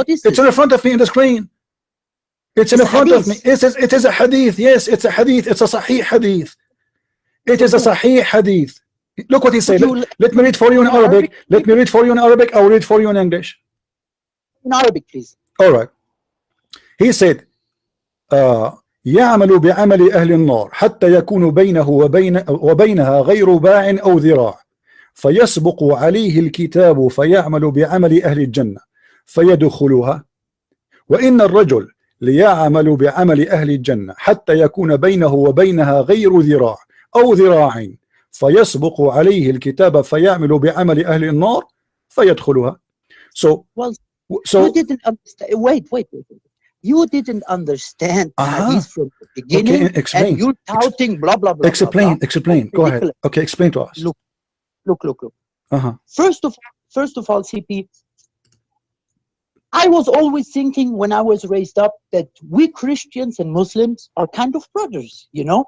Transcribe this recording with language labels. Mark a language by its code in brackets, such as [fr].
[en] It's in front of me in the screen. It's in front of me. It is a hadith. Yes, it's a hadith. It's a sahih hadith. It is a sahih hadith. Look what he said. Let me read for you in Arabic. Let me read for you in Arabic. I'll read for you in English. In Arabic, please. All right. [ar] He said, يعمل بعمل أهل النار حتى يكون بينه وبينها غير باع أو ذراع فيسبق عليه الكتاب فيعمل بعمل أهل الجنة فيدخلها وإن الرجل ليعمل بعمل أهل الجنة حتى يكون بينه وبينها غير ذراع أو ذراع فيسبق عليه الكتاب فيعمل بعمل أهل النار فيدخلها. [en] So you didn't understand. Wait. You didn't understand hadith from the beginning. Okay, explain. And you're touting blah blah blah. Explain. Go ahead. Okay, explain to us. Look. First of all, CP, I was always thinking when I was raised up that we Christians and Muslims are kind of brothers, you know?